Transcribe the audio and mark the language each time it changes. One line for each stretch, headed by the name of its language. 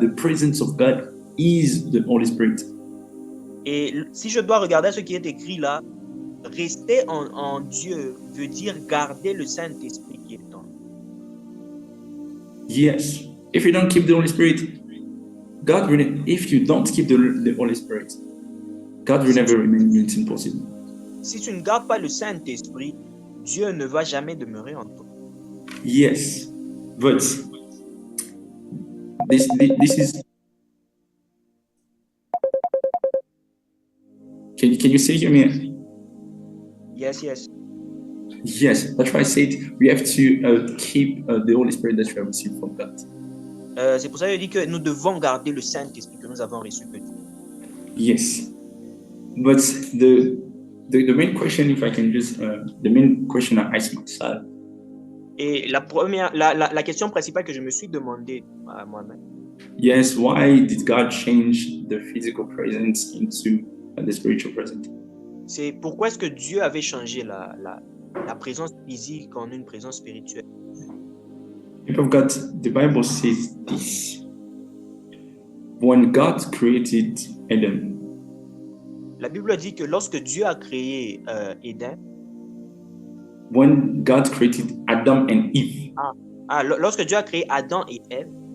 English: The presence of God is the Holy Spirit.
French: Et si je dois regarder ce qui est écrit là, rester en Dieu veut dire garder le Saint-Esprit qui est en nous.
English: Yes, if you don't keep the Holy Spirit, God will, if you don't keep the Holy Spirit, God will never remain in. It's impossible.
French: Si tu ne gardes pas le Saint-Esprit, Dieu ne va jamais demeurer en toi.
English: Yes, but this is. Can you say hear me? Yes, yes. Yes, that's why I said we have to keep the Holy Spirit that we have received from God.
French: C'est pour ça que je dis que nous devons garder le Saint-Esprit que nous avons reçu de Dieu.
English: Yes, but the main question, if I can just the main question I ask myself.
French: Et la question principale que je me suis demandé à moi-même.
English: Yes, why did God change the physical presence into the spiritual presence?
French: C'est pourquoi est-ce que Dieu avait changé la présence physique en une présence spirituelle.
English: People of God, the Bible says this. When God created Adam,
French: la Bible dit que lorsque Dieu a créé Éden,
English: when God created Adam and Eve,
French: lorsque Dieu a créé Adam et Ève,